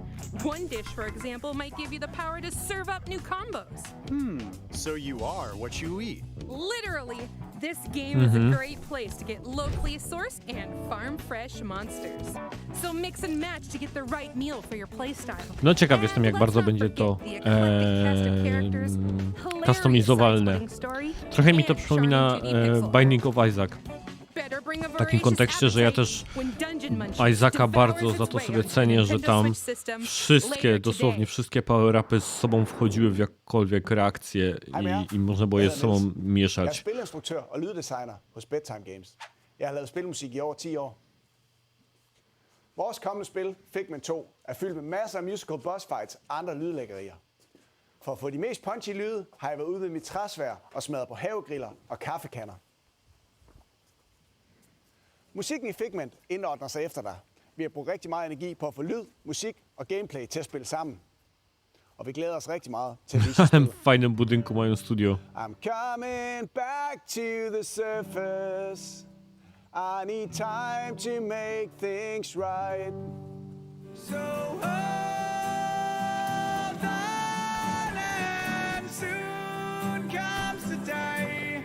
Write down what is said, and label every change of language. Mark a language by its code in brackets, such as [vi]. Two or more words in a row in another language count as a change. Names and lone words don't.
[en] One dish, for example, might give you the power to serve up new combos. So you are what you eat. Literally, this game is a great place to get locally sourced and farm fresh monsters. So mix and match to get the right meal for your playstyle. [pl] No ciekaw jestem, jak bardzo będzie to customizowalne. Trochę mi to przypomina Binding of Isaac. W takim kontekście, że ja też Isaaca bardzo za to sobie cenię, że tam wszystkie, dosłownie wszystkie power-upy z sobą wchodziły w jakkolwiek reakcje i można było je z sobą [da] Jeg er [pl] mieszać. [da] spilinstruktør og lyddesigner hos Bedtime Games. Jeg har lavet spilmusik i over 10 år. Vores kommende spil, Figment 2, er fyldt med masser af [en] musical boss fights [da] og andre lydlækkerier. For at få de mest punchy lyde, har jeg været ude ved mit træsvær og smadret på havegriller og kaffekanner. Musikken i Figment indordner sig efter dig. Vi har brugt rigtig meget energi på at få lyd, musik og gameplay til at spille sammen. Og vi glæder os rigtig meget til at vise [pl] W [da] spillet. [pl] fajnym budynku mają studio. [en] I'm coming back to the surface. I need time to make things right. So hold on and soon comes the day.